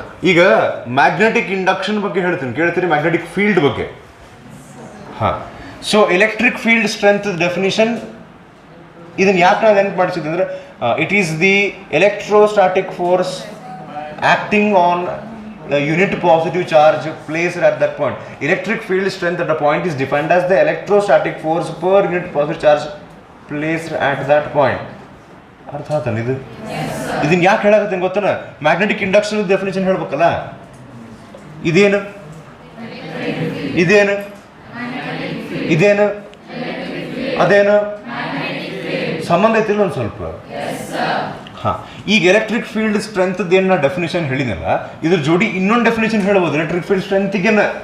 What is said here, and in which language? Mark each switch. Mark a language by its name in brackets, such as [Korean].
[Kannada] ಈಗ magnetic induction ಬಗ್ಗೆ ಹೇಳ್ತೀನಿ, ಕೇಳ್ತೀರಿ? ಮ್ಯಾಗ್ನೆಟಿಕ್ ಫೀಲ್ಡ್ ಬಗ್ಗೆ. [English] ಹಾಂ, so electric field strength definition [Kannada] ಇದನ್ನು ಯಾಕೆ ನಾವು ನೆನಪು ಮಾಡಿಸಿದ್ವಿ ಅಂದರೆ, [English] It is the electrostatic force acting on the unit positive charge placed at that point. Electric field strength at a point is defined as the electrostatic force per unit positive charge placed at that point. [Kannada] ಅರ್ಥ ಆತನ ಇದು? ಇದನ್ನ ಯಾಕೆ ಹೇಳಕತ್ತೀನಿ ಗೊತ್ತನ? Magnetic induction definition ಹೇಳ್ಬೇಕಲ್ಲ. ಇದೇನು ಇದೇನು ಇದೇನು ಅದೇನು ಸಂಬಂಧ ಐತಿಲ್ಲ ಒಂದು ಸ್ವಲ್ಪ? ಹಾಂ, ಈಗ ಎಲೆಕ್ಟ್ರಿಕ್ ಫೀಲ್ಡ್ ಸ್ಟ್ರೆಂತ್ ಏನು ನಾ ಡೆಫಿನೇಷನ್ ಹೇಳಿದೆನಲ್ಲ, ಇದ್ರ ಜೋಡಿ ಇನ್ನೊಂದು ಡೆಫಿನೇಷನ್ ಹೇಳ್ಬೋದು ಎಲೆಕ್ಟ್ರಿಕ್ ಫೀಲ್ಡ್ ಸ್ಟ್ರೆಂತಿಗೆನ.